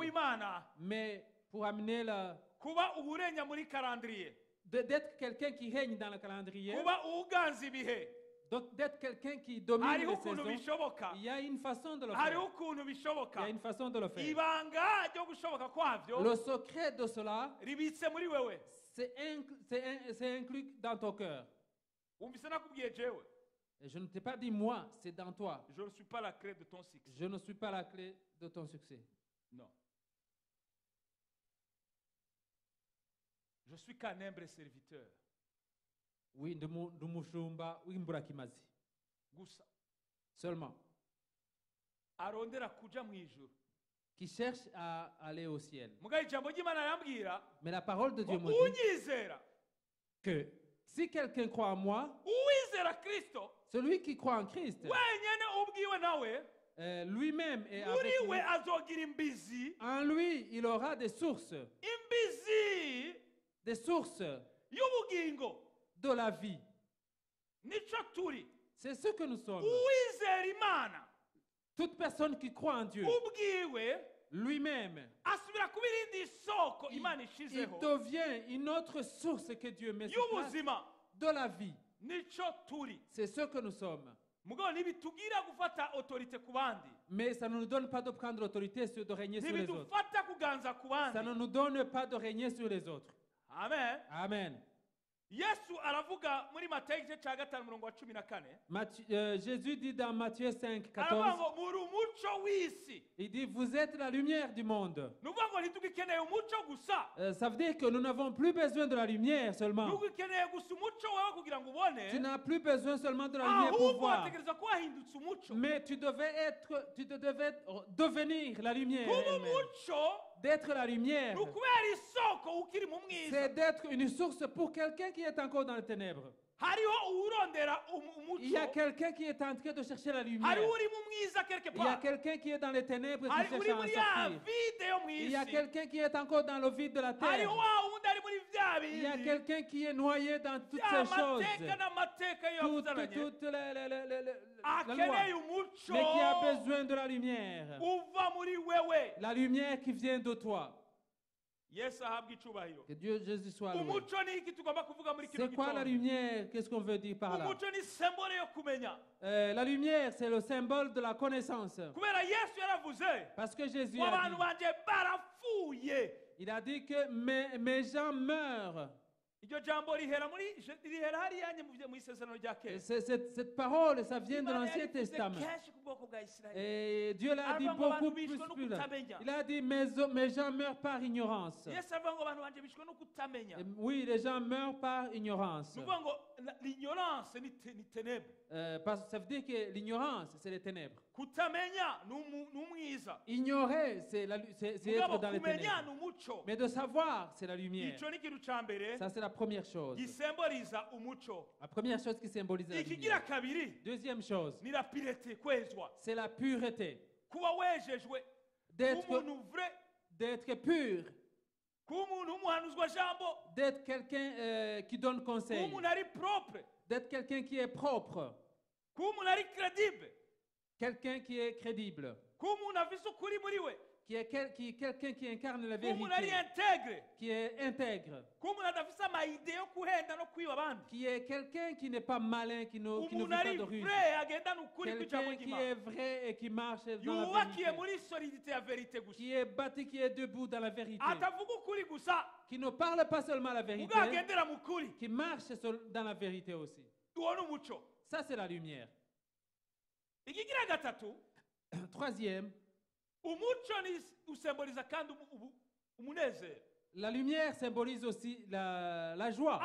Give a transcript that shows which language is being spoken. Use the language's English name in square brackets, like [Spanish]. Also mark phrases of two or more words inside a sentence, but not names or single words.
[French] calendrier. [Rundi] w'imana [French] Mais pour amener [Rundi] kuba uburenya muri karandiriye [French] d'être quelqu'un qui règne dans le calendrier, [Rundi] kuba uganza ibihe [French] donc d'être quelqu'un qui domine [Rundi] hariho [French] les [Rundi] ukuntu [French] saisons, [Rundi] bishoboka [French] il y a une façon de le [Rundi] hariho [French] faire. [Rundi] ukuntu [French] Il y [Rundi] bishoboka [French] a une façon de le faire. [Rundi] ibanga ryo gushoboka kwabyo [French] Le secret de cela, [Rundi] ribitse muri wewe [French] c'est inclus dans ton cœur. [Rundi] wumvise nakubwiye jewe [French] Et je ne t'ai pas dit moi, c'est dans toi. je ne suis pas la clé de ton succès Je ne suis pas la clé de ton succès. non je suis qu'un humble serviteur Oui, de Mushumba, oui, Mburakimazi. [Rundi] gusa [French] Seulement. [Rundi] arondera kuja mu ijuru [French] Qui cherche à aller au ciel. [Rundi] mugabo ijambo ry'imana arambwira [French] Mais la parole de Dieu [Rundi] ngo [French] me dit [Rundi] unyizera [French] que si quelqu'un croit en moi, [Rundi] uwizera kristo [French] celui qui croit en Christ, [Rundi] wenyene ubwiwe nawe [French] lui-même est [Rundi] muri [French] avec [Rundi] we [French] lui. [Rundi] azogira imbizi [French] En lui, il aura des sources [Rundi] y'ubugingo [French] de la vie. [Rundi] nico turi [French] C'est ce que nous sommes. [Rundi] uwizera imana [French] Toute personne qui croit en Dieu, [Rundi] ubwiwe [French] lui-même, [Rundi] asubira kuba irindi soko imana [French] il [Rundi] ishizeho [French] devient une autre source que Dieu met sur place [Rundi] y'ubuzima [French] de la vie. [Rundi] nico turi [French] C'est ce que nous sommes. [Rundi] mugabo ntibitugira gufata autorite ku bandi [French] Mais ça ne nous donne pas de prendre l'autorité, de régner sur les autres. [Rundi] ntibidufata kuganza ku [French] Ça ne [Rundi] bandi [French] nous donne pas de régner sur les autres. amen Amen. [Rundi] yesu aravuga muri matayo igice cya 5 umurongo wa 14 [French] Jésus dit dans Matthieu 5, [Rundi] aravuga [French] 14, [Rundi] ngo muri umuco w'isi [French] il dit, vous êtes la lumière du monde. [Rundi] ni ukuvuga ngo ntitugikeneye umuco gusa [French] Ça veut dire que nous n'avons plus besoin de la lumière seulement. [Rundi] ntugikeneye gusa umuco wawe kugira ngo ubone [French] Tu n'as plus besoin seulement de la lumière pour [Rundi] ahubwo [French] voir. [Rundi] wategereza kuba wahindutse umuco [French] Mais tu devais devenir la lumière. [Rundi] kuba [French] elle-même. [Rundi] umuco [French] D'être la lumière, [Rundi] ni ukubera isoko ukiri mu mwiza [French] c'est d'être une source pour quelqu'un qui est encore dans les ténèbres. [Rundi] hariho uwurondera [French] Il y a [Rundi] umuco [French] quelqu'un qui est en train de chercher la lumière. [Rundi] hariho uri mu mwiza quelque [French] Il y a part quelqu'un qui est dans les ténèbres et qui [Rundi] hari [French] cherche [Rundi] uri [French] à en [Rundi] muri ya [French] sortir. [Rundi] vide yo mu [French] Il y a [Rundi] isi [French] quelqu'un qui est encore dans le vide de la terre. [Rundi] hariho wa wundi ari muri bya [French] Il y a [Rundi] bindi [French] quelqu'un qui est noyé dans toutes [Rundi] bya [French] ces choses. [Rundi] mateka n'amateka yo yavuzananye [French] Toute la loi. [Rundi] akeneye umuco [French] Mais qui a besoin de la lumière. [Rundi] uva muri wewe [French] La lumière qui vient de toi. [Rundi] yesu ahabwa icubahiro. [French] Que Dieu Jésus soit loué. [Rundi] Umuco ni iki tugomba kuvuga muri kino [French] C'est quoi la [Rundi] gitondo? [French] lumière? Qu'est-ce qu'on veut dire par là? [Rundi] Umuco ni symbole yo kumenya. [French] La lumière, c'est le symbole de la connaissance. [Rundi] Kubera yesu yaravuze [French] Parce que Jésus [Rundi] ngo [French] a [Rundi] abantu [French] dit, [Rundi] banje barapfuye. [French] il a dit que mes gens meurent. [Rundi] Iryo jambo rihera hariya mu isezerano rya [French] Et [Rundi] kera. [French] cette parole, ça vient de [Rundi] Imana [French] l'Ancien [Rundi] yarivuze [French] Testament. [Rundi] kenshi ku bwoko bwa Isirayeli. [French] Et Dieu l'a dit [Rundi] Aravuga ngo [French] beaucoup [Rundi] abantu [French] plus. [Rundi] bishwe no kutamenya. [French] Il a dit, mes gens meurent par ignorance. [Rundi] Yesu avuga ngo abantu banje bishwe no kutamenya. [French] Et oui, les gens meurent par ignorance. [Rundi] Ni ukuvuga ngo l'ignorance ni ténèbre. [French] Parce que ça veut dire que l'ignorance, c'est les ténèbres. [Rundi] Kutamenya ni umwiza. [French] Ignorer, c'est [Rundi] Mugabo [French] être dans les [Rundi] kumenya [French] ténèbres. [Rundi] ni umuco. [French] Mais de savoir, c'est la lumière. [Rundi] Ico ni ikintu ca mbere [French] Ça, c'est la première chose. [Rundi] gisemboliza umuco. [French] La première chose qui symbolise la [Rundi] Ikigira [French] lumière. [Rundi] kabiri [French] Deuxième chose, [Rundi] ni [French] la pireté, [Rundi] kwezwa. [French] c'est la pureté. [Rundi] Kuba wejejwe, [French] D'être [Rundi] kuba umuntu vrai, [French] d'être pur, [Rundi] kuba umuntu w'umuhanuzwa jambo, [French] d'être quelqu'un qui donne [Rundi] kuba [French] conseil, [Rundi] umuntu ari propre, [French] d'être quelqu'un qui est propre, [Rundi] kuba umuntu ari credible, [French] quelqu'un qui est crédible, [Rundi] kuba umuntu afise ukuri muri we, [French] quelqu'un qui incarne la [Rundi] kuba umuntu ari [French] vérité, intègre, qui est intègre, [Rundi] kuba umuntu adafise amayide yo kuhenda no kwiba abandi, [French] qui est quelqu'un qui n'est pas malin, qui ne vit [Rundi] umuntu [French] pas [Rundi] ari [French] de ruse, [Rundi] vrai agendana ukuri kw'ijambo [French] quelqu'un qui [Rundi] ry'Imana, [French] est vrai et qui marche dans la [Rundi] yubakiye [French] vérité, [Rundi] muri solidité ya verite gusa, [French] qui est bâti, qui est debout dans la vérité, [Rundi] atavuga ukuri gusa, [French] qui ne parle pas seulement la vérité, [Rundi] ubwo agendera mu kuri, [French] qui marche dans la vérité aussi. [Rundi] uwo ni umuco. [French] Ça, c'est la lumière. [Rundi] Ikigira gatatu, [French] Troisième, [Rundi] umuco ni usemboliza kandi umunezero. [French] la lumière symbolise aussi la joie.